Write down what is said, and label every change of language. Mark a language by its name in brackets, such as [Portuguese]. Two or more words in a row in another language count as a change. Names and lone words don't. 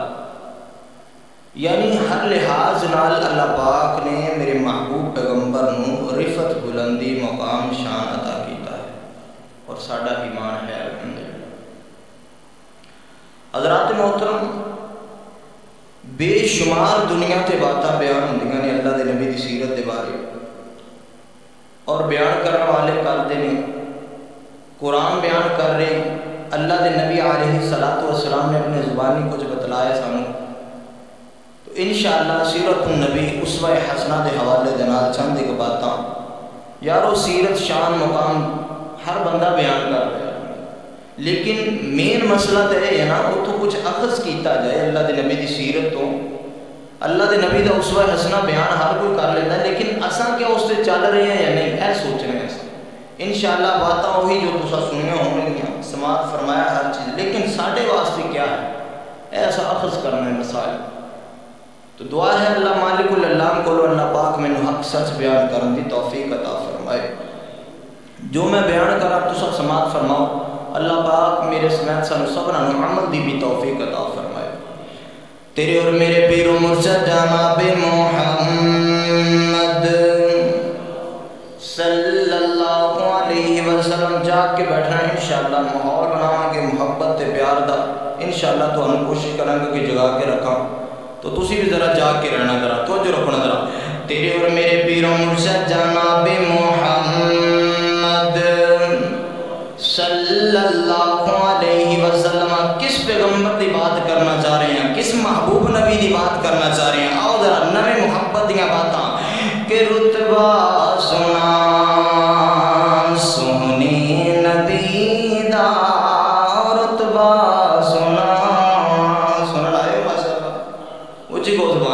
[Punjabi] یعنی ہر لحاظ نال اللہ پاک نے میرے محبوب پیغمبر نو رفت، بلندی، مقام، شان عطا کیتا ہے، اور ساڈا ایمان ہے الحمدللہ۔ حضرات محترم، بے شمار دنیا تے باتاں بیان ہوندیاں نے اللہ دے نبی دی سیرت دے بارے، [Urdu] اور بیان کرنے والے کرتے ہیں، قرآن بیان کر رہے ہیں، [Punjabi] اللہ دے نبی علیہ السلام نے اپنے زبانی کچھ بتلایا سانو، تو انشاءاللہ [Arabic] سیرت النبی [Punjabi] اسوہ حسنہ دے حوالے دے نال چند ایک باتاں، یارو سیرت شان مقام ہر بندہ بیان کر رہا ہے، [Urdu] لیکن مین مسئلہ تو یہ ہے نا، [Punjabi] وہ تو کچھ اخذ کیتا جائے اللہ دے نبی دی سیرت تو، اللہ دے نبی دا اسوہ حسنہ بیان [Urdu] ہر کوئی کر لیتا ہے، [Punjabi] لیکن اساں کیا [Urdu] اس سے چل رہے ہیں یا نہیں، [Punjabi] اے سوچ رہے ہیں۔ انشاءاللہ باتاں وہی جو تسا سنیا ہونگیاں، سماعت فرمایا ہر چیز، لیکن ساڈے واسطے کیا ہے، ایسا اخذ کرنا ہے مسائل۔ تو دعا ہے اللہ [Arabic] مالک العلام [Punjabi] کو اللہ پاک میں حق سچ بیان کرن دی توفیق عطا فرمائے۔ جو میں بیان کرا تسا سماعت فرماؤ، اللہ پاک میرے سمیت سانو سبنا نو عمل دی بھی توفیق عطا فرمائے۔ تیرے اور میرے پیر و مرشد جناب محمد [Arabic] صلی اللہ علیہ وسلم [Punjabi] جاگ کے بیٹھنا ہے انشاءاللہ، ماحول بناواں گے محبت تے پیار دا، انشاءاللہ [Urdu] تو ہم کوشش کریں گے کہ [Punjabi] جگا کے رکھاں، تو تسی بھی ذرا جاگ کے رہنا، ذرا توجہ رکھنا ذرا۔ تیرے اور میرے پیر و مرشد جناب محمد [Arabic] صلی اللہ علیہ وسلم [Punjabi] کس پیغمبر دی بات کرنا چاہ رہے ہیں، کس محبوب نبی دی بات کرنا چاہ رہے ہیں؟ آؤ ذرا نویں محبت دیاں باتاں کہ رتبہ سنا سونی نبی دا، رتبہ سنا لائے ماشاءاللہ، اچھی